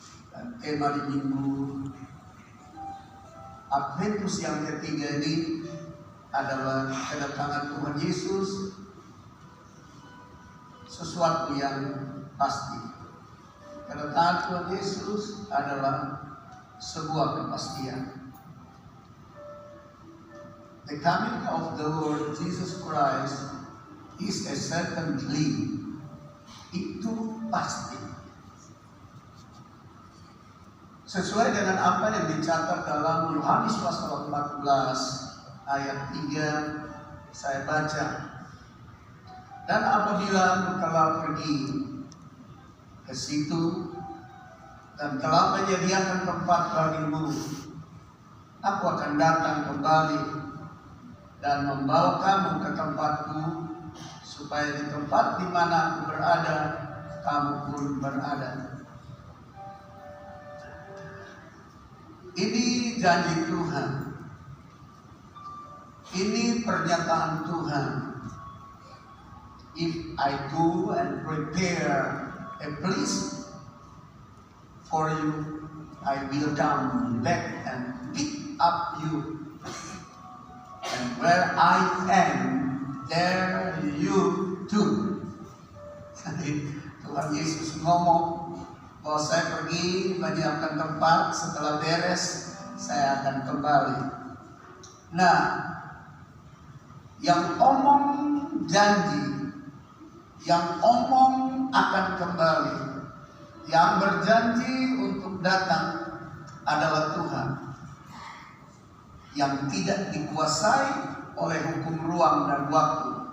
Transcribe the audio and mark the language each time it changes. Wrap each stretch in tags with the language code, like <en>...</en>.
<id>Dan tema di minggu Adventus yang ketiga ini adalah kedatangan Tuhan Yesus, sesuatu yang pasti. Kedatangan Tuhan Yesus adalah sebuah kepastian.</id> <en>The coming of the Lord Jesus Christ is a certainty.</en> <id>Itu pasti. Sesuai dengan apa yang dicatat dalam Yohanes pasal 14 ayat 3, saya baca. Dan apabila engkau telah pergi ke situ dan telah menyediakan tempat bagimu, aku akan datang kembali dan membawa kamu ke tempatku, supaya di tempat di mana aku berada, kamu pun berada. Ini janji Tuhan. Ini pernyataan Tuhan.</id> <en>If I go and prepare a place for you, I will come back and pick up you. And where I am, there you too.</en> <id>Tuhan Yesus ngomong bahwa saya pergi menyiapkan tempat, setelah beres saya akan kembali. Nah, yang omong janji, yang omong akan kembali, yang berjanji untuk datang adalah Tuhan, yang tidak dikuasai oleh hukum ruang dan waktu.</id>